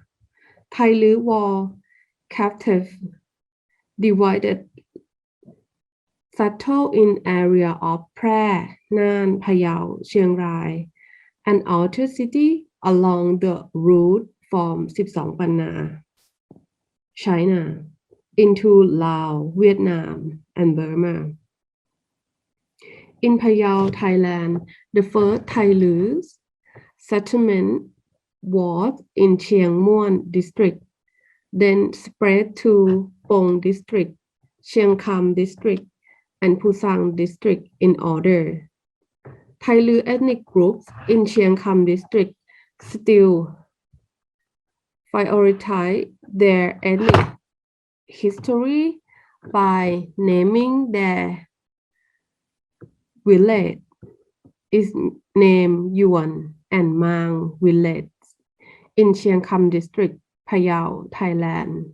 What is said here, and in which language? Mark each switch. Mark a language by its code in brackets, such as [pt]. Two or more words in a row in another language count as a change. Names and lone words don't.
[en] Thai Lü war captive divided settled in area of Phra, Nan, Phayao, Chiang Rai, and outer city along the route from 12 Panna, China, into Laos, Vietnam, and Burma. In Phayao, Thailand, the first Thai Lü settlement was in Chiang Muon district, then spread to Pong district, Chiang Kham district, and Pusang district in order. Thai Lü ethnic groups in Chiang Kham district still prioritize their ethnic history by naming their village is named Yuan and Mang village in Chiang Kham district, Phayao, Thailand.